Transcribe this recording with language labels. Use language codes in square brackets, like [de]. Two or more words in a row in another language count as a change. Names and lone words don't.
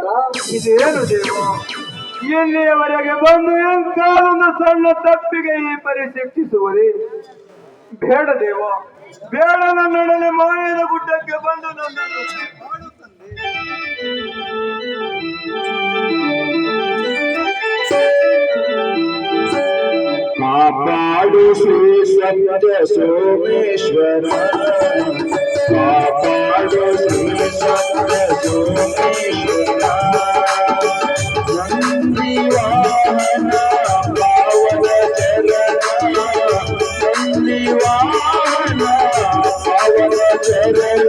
[kn] ಇದೇನು ದೇವ, ಇಲ್ಲಿಯವರೆಗೆ ಬಂದು ಎಂತಾದೊಂದು ಸಣ್ಣ ತಪ್ಪಿಗೆ ಈ ಪರಿ ಶಿಕ್ಷಿಸುವುದೇ? ಬೇಡ ದೇವ, ಬೇಡ. ನನ್ನೊಡನೆ ಮಾಯದ ಗುಡ್ಡಕ್ಕೆ ಬಂದು ನನ್ನನ್ನು ಕಾಪಾಡು ಶ್ರೀ ಸತ್ಯ ಸೋಮೇಶ್ವರ, ಕಾಪಾಡು ಶ್ರೀ ಸತ್ಯ ಸೋಮೇಶ್ವರ. ನಂದಿ ವಾಹನ ಪಾವನ ಚರಣ, ನಂದಿ ವಾಹನ ಪಾವನ ಚರಣ.